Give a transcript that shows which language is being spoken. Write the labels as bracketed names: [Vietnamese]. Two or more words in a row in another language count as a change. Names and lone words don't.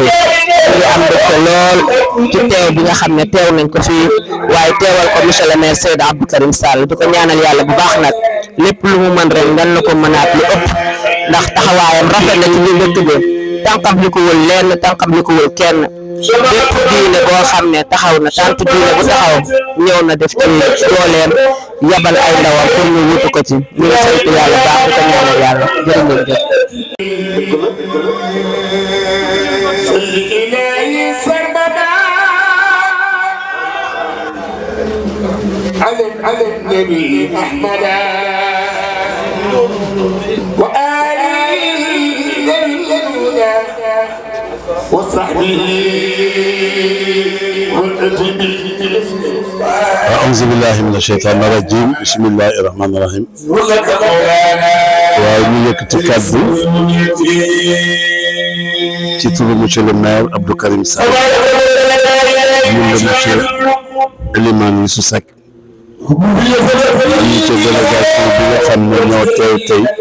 [Wolof] ñu am mbégte lool ci teew bi nga xam ne teew nañ ko fii waaye teewal ko [French] monsieur le maire [Wolof] Seydi Abdou Karim Sall di ko ñaanal yàlla bu baax nag lépp lu mu mën rek ngan na ko mënaat lu ëpp ndax taxawaayam rafet na ci ñu dëkk bi tànkam li ko wul lenn tànkam li ko wul kenn bépp diine boo xam ne taxaw na tant diine bu taxaw ñëw na def ci dooleem yabal ay ndawam pour ñu wutu ko ci ñu ngi sant yàlla baax di ko ñaanal yàlla jërë ngeen jëf [Arabic] على النبي أحمد وآله وصحبه أعوذ بالله من الشيطان الرجيم بسم الله الرحمن الرحيم [Wolof] waaye ñu yëkkati kàddu ci turu [French] monsieur le maire [Wolof] Abdou Karim Sall ñun la monsieur Elimane Youssou Seck ñu ci délégation bi nga xam ne ñoo teew tey